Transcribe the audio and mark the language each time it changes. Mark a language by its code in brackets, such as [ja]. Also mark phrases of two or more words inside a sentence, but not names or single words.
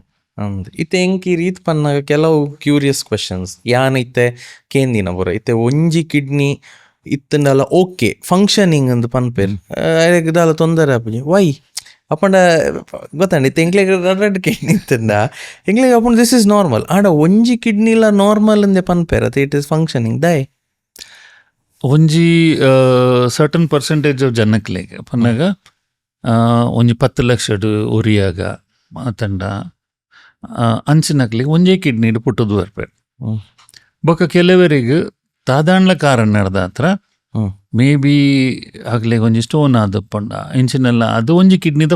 [tcy] ಇತ್ತೆ ಎಂಕಿ ರೀತಿ ಪನ್ನಾಗ ಕೆಲವು [en] curious questions [tcy] ಯಾನ್ ಇತ್ತೆ ಕೇಂದಿನ ಬರ ಇತ್ತೆ ಒಂಜಿ ಕಿಡ್ನಿ ಇತ್ತಂಡಲ [en] okay functioning [tcy] ಅಂದ್ ಪನ್ಪೇರ್ ದಾಲ ತೊಂದರೆ ಆಪುಜಿ ವೈ ಅಪ್ಪಂಡ ಗೊತ್ತಂಡ ಇತ್ತೆ ಎಂಕ್ಲೆಗ್ ರಡ್ಡ್ ಕಿಡ್ನಿ ಇತ್ತಂಡ ಎಂಕ್ಲೆಗ್ ಅಪ್ಪಂಡ [en] this is normal [tcy] ಆಂಡ ಒಂಜಿ ಕಿಡ್ನಿಲ ನಾರ್ಮಲ್ ಅಂದೆ ಪನ್ಪೇರ್ ಅತ್ತೆ [en] it is functioning [tcy] ದೈ ಒಂಜಿ [en] certain percentage of [tcy] ಜನಕ್ಲೆಗ್ ಪನ್ನಾಗ ಒಂಜಿ 10 ಲಕ್ಷ ಒರಿಯಾಗ ಮಾತಂಡ ಅಂಚಿನಕ್ಲಿಗೆ ಒಂಜೇ ಕಿಡ್ನಿ ಪುಟ್ಟದು ಬರ್ಪೇರು ಬೊಕ್ಕ ಕೆಲವರಿಗೆ ದಾದಾಂಡ್ಲ ಕಾರಣ ನಡೆದ ಹತ್ರ [en] may be [tcy] ಆಗ್ಲೇ ಒಂಜಿ ಸ್ಟೋನ್ ಆದಪ್ಪಂಡ ಇಂಚಿನೆಲ್ಲ ಅದು ಒಂಜಿ ಕಿಡ್ನಿದ